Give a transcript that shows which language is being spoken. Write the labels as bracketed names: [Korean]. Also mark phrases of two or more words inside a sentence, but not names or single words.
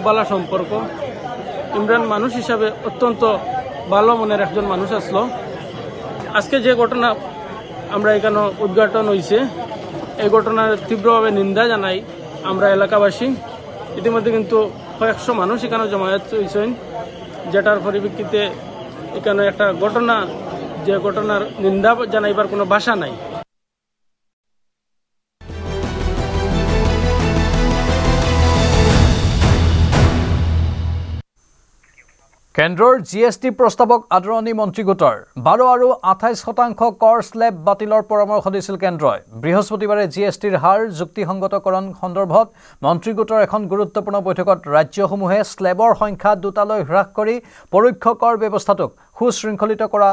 [Bangla] ভালো সম্পর্ক ইমরান মানুষ হিসাবে অত্যন্ত ভালো মনের একজন মানুষ আসলো আজকে যে ঘটনা আমরা এখানে উদ্ঘাটন হয়েছে এই ঘটনার তীব্রভাবে নিন্দা জানাই আমরা এলাকাবাসী ইতিমধ্যে কিন্তু কয়েকশো মানুষ এখানে জমায়েত হয়েছেন যেটার পরিপ্রেক্ষিতে এখানে একটা ঘটনা যে ঘটনার নিন্দা জানাইবার কোনো ভাষা নাই [Assamese] কেন্দ্ৰৰ জিএসটি প্ৰস্তাৱক আদৰণি মন্ত্ৰী গোটৰ 12 আৰু 28% কৰ স্লেব বাতিলৰ পৰামৰ্শ দিছিল কেন্দ্ৰই বৃহস্পতিবাৰে জিএসটিৰ হাৰ যুক্তিসংগতকৰণ সন্দৰ্ভত মন্ত্ৰী গোটৰ এখন গুৰুত্বপূৰ্ণ বৈঠকত ৰাজ্যসমূহে স্লেবৰ সংখ্যা দুটালৈ হ্ৰাস কৰি পৰোক্ষ কৰ ব্যৱস্থাটোক সুশৃংখলিত কৰা